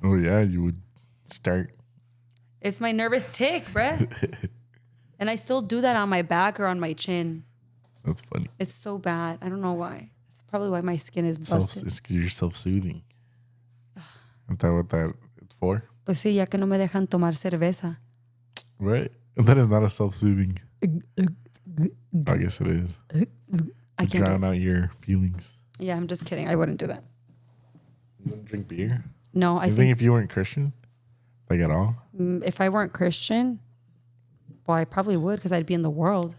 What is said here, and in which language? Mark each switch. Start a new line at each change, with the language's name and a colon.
English: Oh yeah, you would start. It's my nervous tick, bruh. And I still do that on my back or on my chin. That's funny. It's so bad. I don't know why. It's probably why my skin is busted. It's because you're self-soothing. Is that what that it's for?
Spanish: Pues sí, ya que no me dejan tomar cerveza.
English: Right? That is not a self-soothing. I guess it is. I can't. Drown out your feelings. Yeah, I'm just kidding. I wouldn't do that. You wouldn't drink beer? No, I You think think if you weren't Christian? Like at all? if I weren't Christian, well, I probably would because I'd be in the world.